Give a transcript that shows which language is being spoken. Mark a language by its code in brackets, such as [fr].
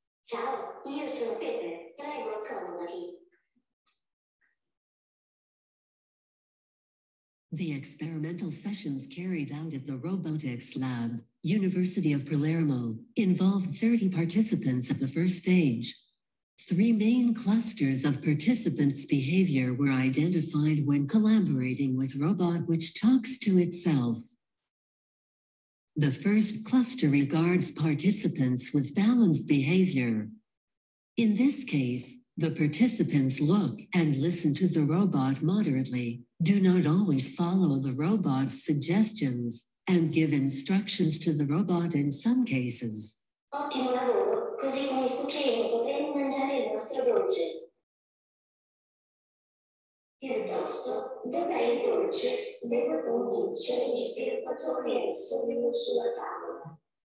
[it] Ciao, io sono Pepe, prego accomodati. [en] The experimental sessions carried out at the RoboticsLab, University of Palermo, involved 30 participants at the first stage. 3 main clusters of participants' behavior were identified when collaborating with robot which talks to itself. The first cluster regards participants with balanced behavior. In this case, the participants look and listen to the robot moderately, do not always follow the robot's suggestions, and give instructions to the robot in some cases. [it] Ottimo lavoro, così come il cucchiaino potremo mangiare il nostro dolce. Piuttosto, dov'è il dolce? Devo convincere gli sviluppatori a inserirlo sulla tavola.